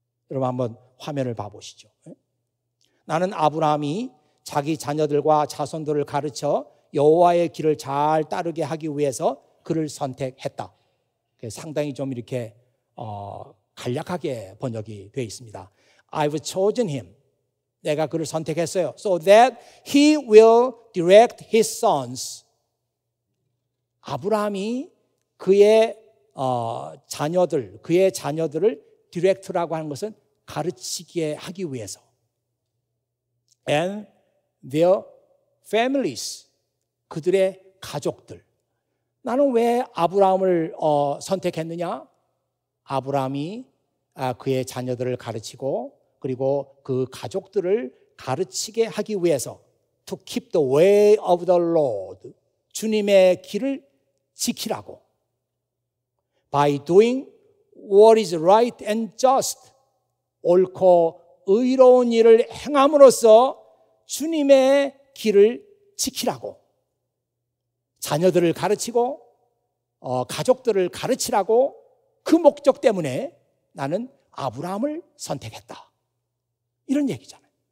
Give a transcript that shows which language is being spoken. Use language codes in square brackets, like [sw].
[ko] 여러분 한번 화면을 봐보시죠. 나는 아브라함이 자기 자녀들과 자손들을 가르쳐 여호와의 길을 잘 따르게 하기 위해서 그를 선택했다. 상당히 좀 이렇게 간략하게 번역이 되어 있습니다. [en] I've chosen him. [ko] 내가 그를 선택했어요. [en] So that he will direct his sons. [ko] 아브라함이 그의 자녀들을 direct라고 하는 것은 가르치게 하기 위해서. [en] And their families. [ko] 그들의 가족들. 나는 왜 아브라함을 선택했느냐? 아브라함이 그의 자녀들을 가르치고 그리고 그 가족들을 가르치게 하기 위해서 [en] to keep the way of the Lord. [ko] 주님의 길을 지키라고. [en] By doing what is right and just. [ko] 옳고 의로운 일을 행함으로써 주님의 길을 지키라고. 자녀들을 가르치고 가족들을 가르치라고 그 목적 때문에 나는 아브라함을 선택했다. 이런 얘기잖아요.